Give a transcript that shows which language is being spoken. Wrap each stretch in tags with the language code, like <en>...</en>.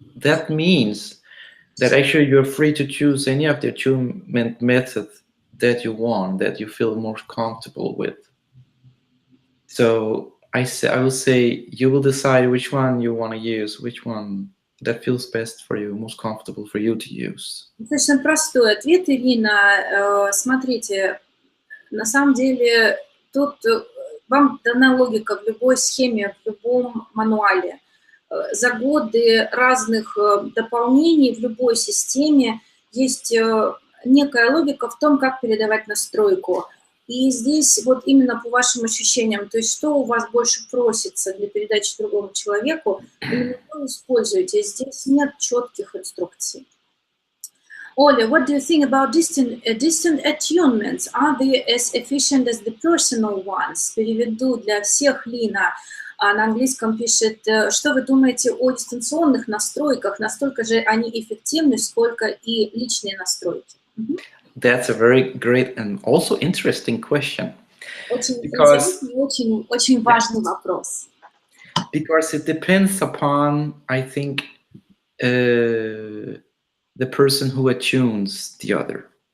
<en>That means that actually you're free to choose any of the attunement methods that you want, that you feel more comfortable with. So I will say you will decide which one you want to use, which one that feels best for you, most comfortable for you to use.</en> <ru>Достаточно простой ответ, Ирина. Смотрите, на самом деле тут вам дана логика в любой схеме, в любом мануале. За годы разных дополнений в любой системе есть некая логика в том, как передавать настройку. И здесь вот именно по вашим ощущениям, то есть что у вас больше просится для передачи другому человеку, именно вы используете. Здесь нет четких инструкций.</ru> <en>Оля, what do you think about distant attunements? Are they as efficient as the personal ones?</en> <ru>Переведу для всех Лина. На английском пишет: что вы думаете о дистанционных настройках? Настолько же они эффективны, сколько и личные настройки?</ru> <en>That's a very great and also interesting question.</en> <ru>Очень важный вопрос.</ru> <en>Because it depends upon, I think, the person who attunes the other.</en>